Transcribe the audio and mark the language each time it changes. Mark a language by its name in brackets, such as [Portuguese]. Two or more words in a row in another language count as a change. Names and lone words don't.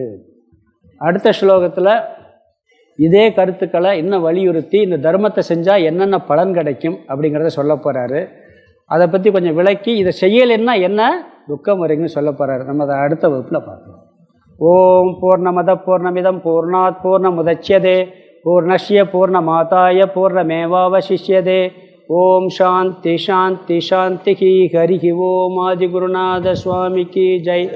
[Tamil] அடுத்த ஸ்லோகத்தில் இதே கருத்துக்களை இன்னும் வலியுறுத்தி இந்த தர்மத்தை செஞ்சால் என்னென்ன பலன் கிடைக்கும் அப்படிங்கிறத சொல்ல போகிறாரு. அதை பற்றி கொஞ்சம் விளக்கி இதை செய்யலைன்னா என்ன துக்கம் வருங்கன்னு சொல்ல போகிறாரு. நம்ம அதை அடுத்த வகுப்பில் பார்க்கலாம். [Sanskrit] ॐ पूर्णमदः पूर्णमिदं पूर्णात् पूर्णमुदच्यते पूर्णस्य पूर्णमादाय पूर्णमेवावशिष्यते. ॐ शान्तिः शान्तिः शान्तिः. हरिः ॐ. [Tamil] ஆதிகுருநாத சுவாமிக்கு ஜெய்.